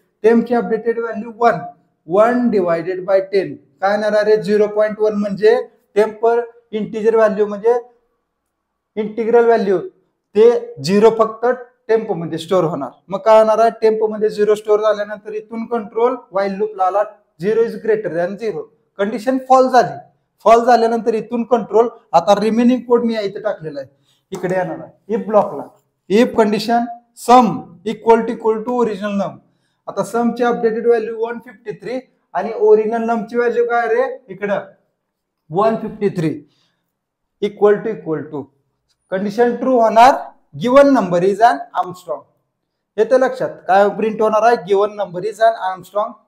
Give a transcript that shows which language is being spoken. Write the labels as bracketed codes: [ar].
[mr] टेम्पची updated value 1 divided by 10 काय येणार आहे 0.1 म्हणजे टेम्प इंटिजर व्हॅल्यू म्हणजे इंटिग्रल व्हॅल्यू ते 0 फक्त टेम्पो मध्ये स्टोअर होणार. मग काय होणार आहे, टेम्पो मध्ये 0 स्टोअर झाल्यानंतर इथून कंट्रोल व्हाईल लूपला आला, [en] 0 is greater than 0, [mr] condition fall झाली. फॉल झाल्यानंतर इथून कंट्रोल, आता रिमेनिंग कोड मी इथे टाकलेला आहे, इकडे येणार आहे if ब्लॉकला. [en] If condition sum equal to original num. [mr] आता सम ची अपडेटेड व्हॅल्यू 153 आणि ओरिजिनल नम ची व्हॅल्यू काय रे, इकडं 153 इक्वल टू कंडिशन ट्रू होणार, [en] Given number is an Armstrong. [mr] येते लक्षात, काय प्रिंट होणार आहे, [en] Given number is an Armstrong.